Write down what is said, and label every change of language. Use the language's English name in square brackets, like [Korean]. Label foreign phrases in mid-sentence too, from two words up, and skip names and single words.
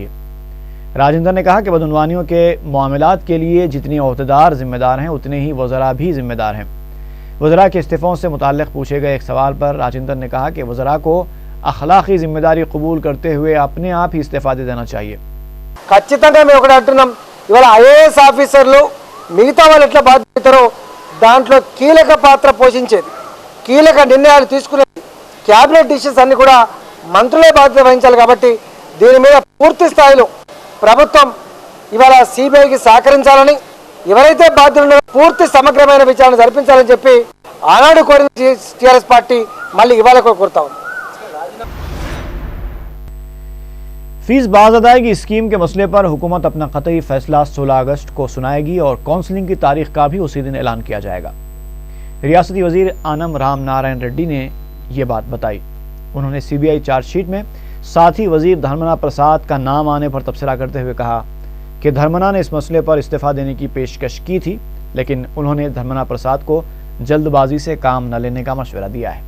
[Urdu] راجندر نے کہا کہ بدعنوانیوں کے معاملات کے لیے جتنی عہدیدار ذمہ دار ہیں اتنے ہی وزراء بھی ذمہ دار ہیں۔ وزراء کے استعفوں سے متعلق پوچھے گئے ایک سوال پر راجندر نے کہا کہ وزراء کو اخلاقی ذمہ داری قبول کرتے ہوئے اپنے آپ ہی استعفا دے دینا چاہیے۔ [Telugu] ఖచ్చితంగా మేము ఒకటి అంటున్నాం, ఇవాళ [English] IAS officers [Telugu] మిగతా వాళ్ళు ఎట్లా బాధ్యతరో దాంట్లో కీలక పాత్ర పోషించేది, కీలక నిర్ణయాలు తీసుకునేది, [English] cabinet decisions [Telugu] అన్ని కూడా మంత్రులే బాధ్యత వహించాలి। కాబట్టి దీని మీద పూర్తి స్థాయిలో ప్రభుత్వం ఇవాళ సిబిఐకి సహకరించాలని, ఎవరైతే బాధ్యులు ఉన్నారో పూర్తి సమగ్రమైన విచారణ జరిపించాలని చెప్పి ఆనాడు కోరిన టీఆర్ఎస్ పార్టీ మళ్ళీ ఇవాళ కోరుతా ఉంది। [Urdu] فیس باز ادائیگی اسکیم کے مسئلے پر حکومت اپنا قطعی فیصلہ 16 اگست کو سنائے گی اور کونسلنگ کی تاریخ کا بھی اسی دن اعلان کیا جائے گا۔ ریاستی وزیر آنم رام نارائن ریڈی نے یہ بات بتائی۔ انہوں نے [English] CBI charge sheet [Urdu] میں ساتھی وزیر دھرمنا پرساد کا نام آنے پر تبصرہ کرتے ہوئے کہا کہ دھرمنا نے اس مسئلے پر استعفیٰ دینے کی پیشکش کی تھی، لیکن انہوں نے دھرمنا پرساد کو جلد بازی سے کام نہ لینے کا مشورہ دیا ہے۔